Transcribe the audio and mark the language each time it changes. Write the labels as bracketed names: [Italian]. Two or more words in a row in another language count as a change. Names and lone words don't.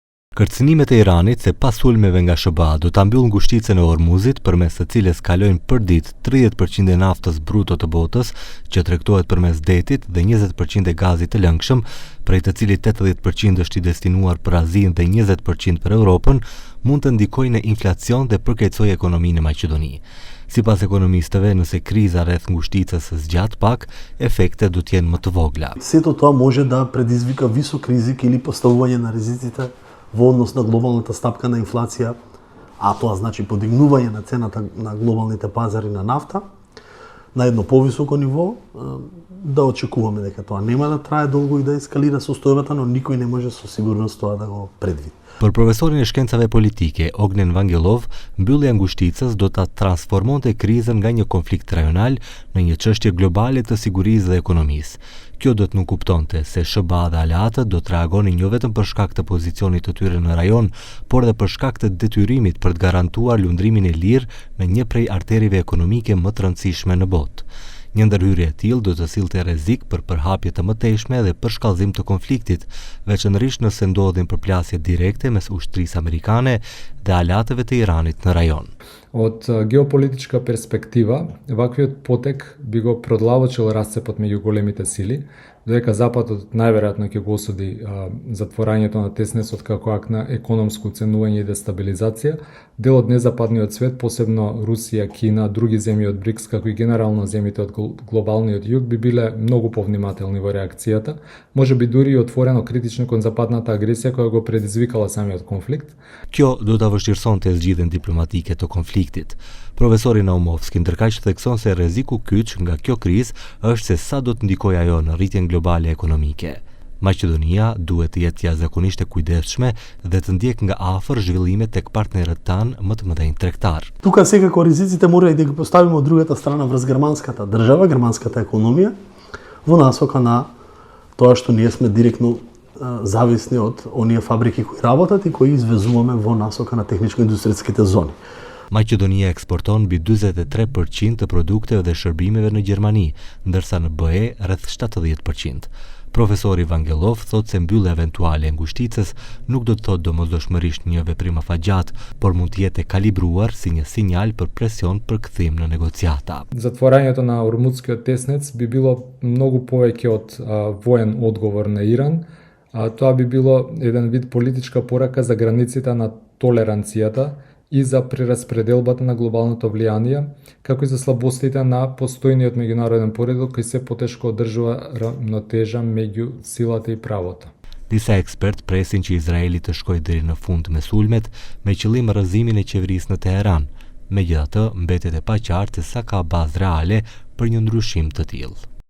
[Albanian] Kërcënimet e Iranit se pas sulmeve nga SBA do ta mbyll ngushticën e Hormuzit përmes së cilës kalojnë për ditë 30% e naftës bruto të botës që tregtohet përmes detit dhe 20% e gazit të lëngshëm, prej të cilit 80% është i destinuar për Azinë dhe 20% për Europën, mund të ndikojë në inflacion dhe përkeqësojë ekonominë e Maqedonisë. Sipas ekonomistëve, nëse kriza rreth ngushticës zgjat pak, efektet do të jenë më të vogla. [Macedonian] Сето тоа може да предизвика висок ризик или поставување на ризиците во однос на глобалната стапка на инфлација, а тоа значи подигнување на цената на глобалните пазари на нафта на едно повисоко ниво, да очекуваме дека тоа нема да трае долго и да ескалира состојбата, но никој не може со сигурност тоа да го предвиди. [Albanian] Për profesorin e shkencave politike, Ognen Vangelov, mbyllja e ngushticës do ta transformonte krizën nga një konflikt rajonal në një çështje globale të sigurisë dhe ekonomisë. Kjo do të nuk kuptonte se SBA dhe aleatët do të reagonin jo vetëm për shkak të pozicionit të tyre në rajon, por edhe për shkak të detyrimit për të garantuar lundrimin e lirë në një prej arterive ekonomike më të rëndësishme në botë. Një ndërhyrje e tillë do të sillte rrezik për përhapje të mëtejshme dhe për shkallëzim të konfliktit, veçanërisht nëse ndodhin përplasje direkte mes ushtrisë amerikane dhe aleatëve të Iranit në rajon. [Macedonian] Од геополитичка перспектива, ваквиот потек би го продлавочил расцепот меѓу големите сили, додека Западот најверојатно ќе го осуди затворањето на теснецот како акт на економско уценување и дестабилизација. Дел од незападниот свет, посебно Русија, Кина, други земји од БРИКС, како и генерално земјите од глобалниот југ, би биле многу повнимателни во реакцијата, може би дури и отворено критични кон западната агресија која го предизвикала самиот конфликт. [Albanian] Kjo do ta vështirësonte zgjidhjen diplomatike të konfliktit. Profesori Naumovski ndërkaq thekson se rreziku kyç nga kjo krizë është se sa do të ndikojë ajo në rritjen globale ekonomike. Maqedonia duhet të jetë jashtëzakonisht e kujdesshme dhe të ndjek nga afër zhvillimet tek partnerët tanë më të mëdhenj tregtar. [Macedonian] Тука секако ризиците мора и да ги поставиме од другата страна врз германската држава, германската економија, во насока на тоа што ние сме директно зависни од оние фабрики кои работат и кои извезуваме во насока на техничко-индустријските зони. [Albanian] Maqedonia eksporton mbi 43% të produkteve dhe shërbimeve në Gjermani, ndërsa në BE rreth 70%. Profesori Vangelov thot se mbyllja eventuale e ngushticës nuk do të thotë domosdoshmërisht një veprim afatgjat, por mund të jetë kalibruar si një sinjal për presion për kthim në negociata. [Macedonian] Затворањето на Ормудскиот теснец би било многу повеќе од воен одговор на Иран. Тоа би било еден вид политичка порака за границите на толеранцијата и за прераспределбата на глобалното влијание, како и за слабостите на постојниот меѓународен поредок кој се потешко одржува равнотежа меѓу силата и правото. [Albanian] Disa ekspert presin që Izraeli të shkojë deri në fund me sulmet me qëllim rrëzimin e qeverisë në Teheran. Megjithatë, mbetet e paqartë se sa ka bazë reale për një ndryshim të tillë.